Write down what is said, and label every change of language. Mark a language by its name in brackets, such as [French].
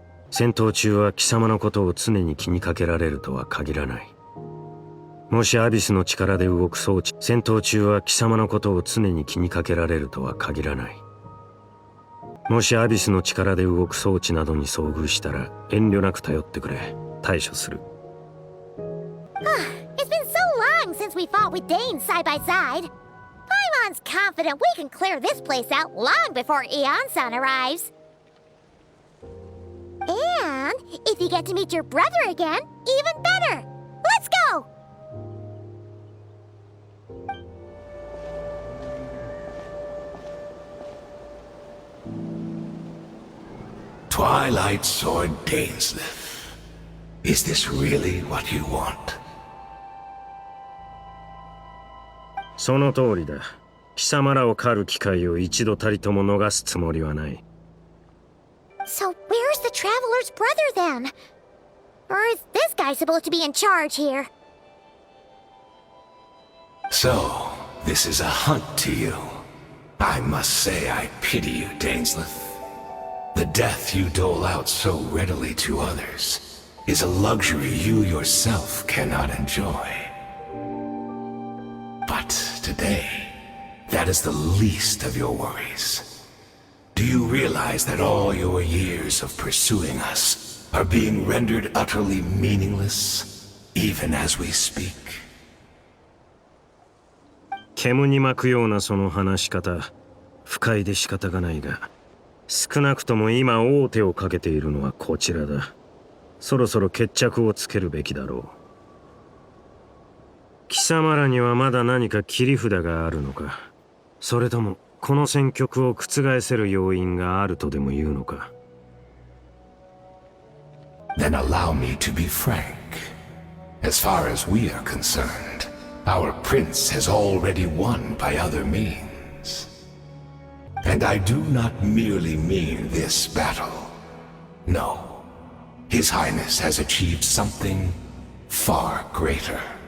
[Japanese] 戦闘中は貴様のことを常に気にかけられるとは限らない。もしアビスの力で動く装置、戦闘中は貴様のことを常に気にかけられるとは限らない。もしアビスの力で動く装置などに遭遇したら遠慮なく頼ってくれ。対処する。 [English] It's been so long since we fought with Dane side by side. Paimon's confident we can clear this place out long before Eon-san arrives. And if you get to meet your brother again, even better. Let's go! Twilight Sword Dainsleif. Is this really what you want? [Japanese] その通りだ。貴様らを狩る機会を一度たりとも逃すつもりはない。 [English] So where's the Traveler's brother then? Or is this guy supposed to be in charge here? So, this is a hunt to you. I must say I pity you, Dainsleif. The death you dole out so readily to others is a luxury you yourself cannot enjoy. But today, that is the least of your worries. Do you realize that all your years of pursuing us are being rendered utterly meaningless, even as we speak? [Japanese] 煙に巻くようなその話し方、不快で仕方がないが、少なくとも今王手をかけているのはこちらだ。そろそろ決着をつけるべきだろう。貴様らにはまだ何か切り札があるのか、それともこの戦局を覆せる要因があるとでも言うのか。 [English] Then allow me to be frank. As far as we are concerned, our prince has already won by other means. And I do not merely mean this battle. No. His Highness has achieved something far greater.